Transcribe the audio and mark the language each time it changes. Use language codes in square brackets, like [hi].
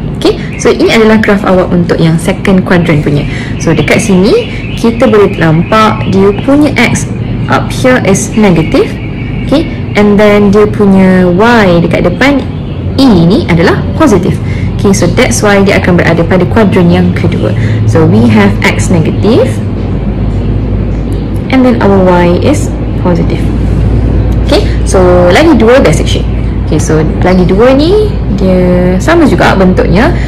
[ms] Okay, so ini adalah graph awak untuk yang second quadrant punya. So dekat sini kita boleh nampak dia punya x [en] up here is negative, [ms] Okay, and then dia punya y dekat depan E ni adalah positif. Okay, so that's why dia akan berada pada kuadran yang kedua. [en] So we have x negative and then our y is positive. [ms] Okay, so lagi dua basic shape. Okay, so lagi dua ni dia sama juga bentuknya.